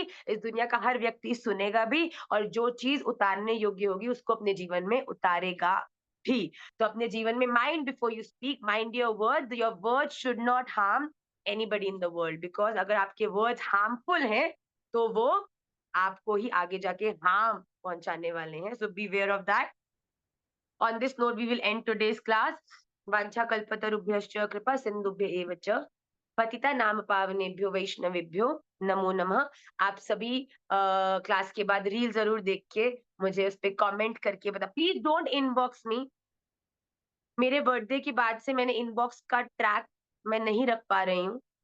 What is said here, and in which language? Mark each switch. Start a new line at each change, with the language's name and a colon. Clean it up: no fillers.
Hindi: इस दुनिया का हर व्यक्ति सुनेगा भी और जो चीज़ उतारने योग्य होगी उसको अपने जीवन में उतारेगा भी। तो अपने जीवन में
English: mind before you speak, mind your words should not harm anybody in the world, because
Hindi: अगर आपके वर्ड्स हार्मफुल हैं, तो वो आपको ही आगे जाके हार्म पहुँचाने वाले हैं।
English: So be aware of that. On this note, we will end today's class.
Sanskrit: Vancha kalpatarubhyascha kripa sindhubhya eva च पतिता नाम पावनेभ्यो वैष्णवेभ्यो नमो नमः।
Hindi: आप सभी क्लास के बाद रील जरूर देख के मुझे उस पे कमेंट करके बता,
English: Please don't inbox me.
Hindi: मेरे बर्थडे के बाद से मैंने इनबॉक्स का ट्रैक मैं नहीं रख पा रही हूँ।